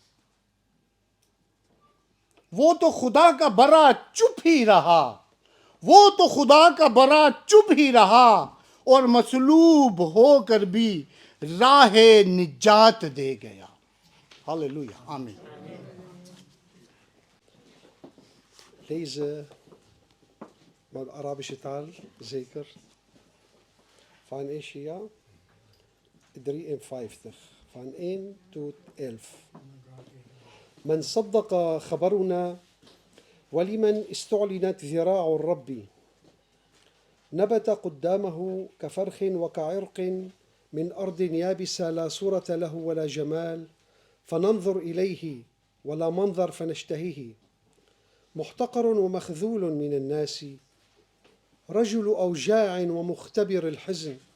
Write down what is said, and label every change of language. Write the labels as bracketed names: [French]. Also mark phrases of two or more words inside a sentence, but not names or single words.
[Urdu] وہ تو خدا کا برا چپ ہی رہا، وہ تو خدا کا برا چپ ہی رہا، اور مصلوب ہو کر بھی راہ نجات دے گیا۔ ہاللویا، آمین۔ [Dutch] Lezen met de Arabische taal, zeker, van Isaiah 53, van 1 tot 11. [Arabic] من صدق خبرنا ولمن استعلنت ذراع الرب نبت قدامه كفرخ وكعرق من أرض يابسة لا صورة له ولا جمال فننظر إليه ولا منظر فنشتهيه محتقر ومخذول من الناس رجل أوجاع ومختبر الحزن